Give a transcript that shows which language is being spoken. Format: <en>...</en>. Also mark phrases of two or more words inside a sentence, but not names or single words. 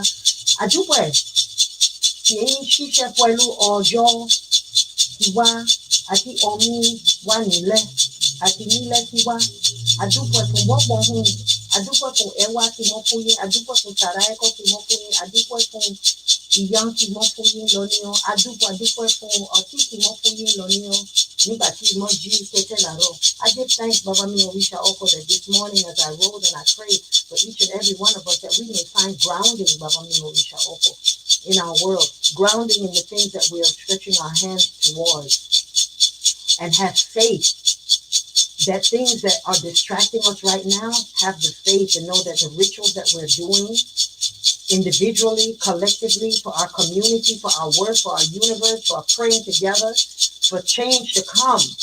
<yo>Adúpẹ́ kì í ṣiṣẹ́ pẹ̀lú ọjọ́ tiwa àti omi wà nílẹ̀ àti nílẹ̀ tiwa. Adúpẹ́ fún bọ́pọ̀ ohun. Adúpẹ́ fún ẹwà tí mo fún yín. Adúpẹ́ fún tàrà ẹ̀kọ́ tí mo fún yín. Adúpẹ́ fún ìyá tí mo fún yín lọ ní ọ. Adúpẹ́ fún ọtí tí mo fún yín lọ ní ọ. Nígbà tí mo jí kété làárọ̀.</yo> <en>I give thanks,</en> <yo>Baba mi</yo> <en>Orisha Oko, that this morning as I rose and I prayed for each and every one of us that we may find grounding,</en> <yo>Baba mi</yo> <en>Orisha Oko, in our world. Grounding in the things that we are stretching our hands towards. And have faith that things that are distracting us right now, have the faith to know that the rituals that we're doing individually, collectively, for our community, for our work, for our universe, for our praying together, for change to come.</en>